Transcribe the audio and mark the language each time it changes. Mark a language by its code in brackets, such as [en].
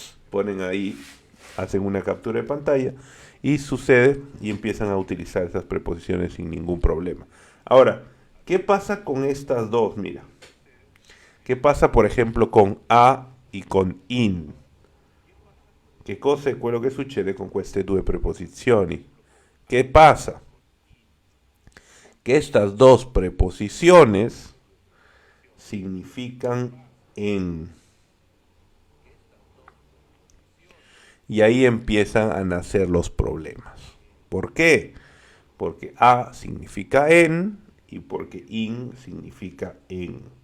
[es] Ponen ahí, hacen una captura de pantalla y sucede y empiezan a utilizar esas preposiciones sin ningún problema. Ahora, ¿qué pasa con estas dos? Mira, ¿qué pasa por ejemplo con a y con in? [it] Che cosa è quello che succede con queste due preposizioni? Che passa? [es] que estas dos preposiciones significan en. Y ahí empiezan a nacer los problemas. ¿Por qué? Porque a significa en y porque in significa en.